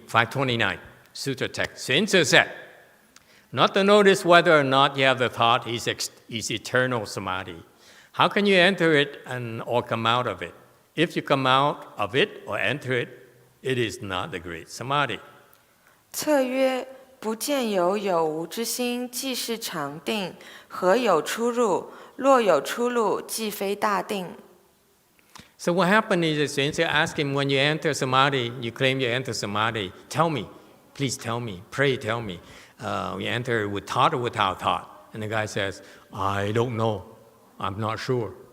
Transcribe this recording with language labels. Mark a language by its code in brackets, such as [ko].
[en] 529 Sutra text. Xuán Cè said, not to notice whether or not you have the thought is eternal samadhi. How can you enter it or come out of it? If you come out of it or enter it, it is not the great samadhi. [zh] 策曰：不见有有无之心，即是常定。何有出入？若有出入，即非大定。 [en] So what happened is that Xuán Cè asked him, when you enter samadhi, you claim you enter samadhi, tell me, please tell me, pray tell me. You enter with thought or without thought? And the guy says, I don't know, I'm not sure.